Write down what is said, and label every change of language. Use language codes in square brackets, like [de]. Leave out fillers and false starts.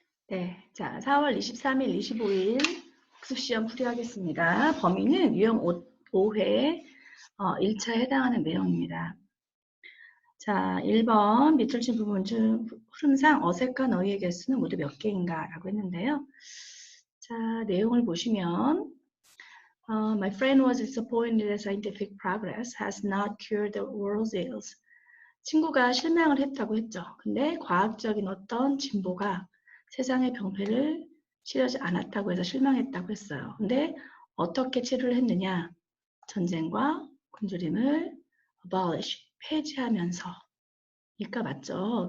[ko] 네, 자, 4월 23일, 25일 학습시험 풀이하겠습니다. 범위는 유형 5회 1차에 해당하는 내용입니다. 자, 1번 밑줄 친 부분 중 흐름상 어색한 어휘의 개수는 모두 몇 개인가 라고 했는데요. 자, 내용을 보시면 [en] My friend was disappointed that scientific progress has not cured the world's ills. [ko] 친구가 실망을 했다고 했죠. 근데 과학적인 어떤 진보가 세상의 병폐를 치료하지 않았다고 해서 실망했다고 했어요. 근데 어떻게 치료를 했느냐? 전쟁과 굶주림을 abolish, 폐지하면서. 그러니까 맞죠.